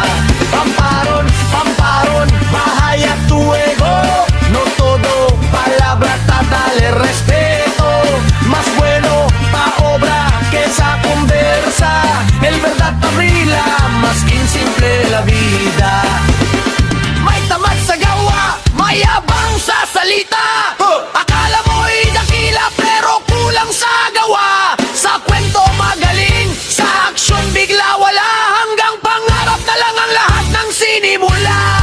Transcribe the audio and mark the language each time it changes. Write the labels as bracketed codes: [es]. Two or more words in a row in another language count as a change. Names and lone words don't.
[cbk] Pamparon, pamparon, baja tu ego. No todo palabra, dale respeto. Más bueno pa obra que esa conversa. El verdad te brilla, más que simple la vida. [tl] May tamad sa gawa, mayabang sa salita. Akala mo'y dakila pero kulang sa gawa. Sa kwento magaling, sa aksyon bigla wala. Hanggang pangarap na lang ang lahat ng sinimula.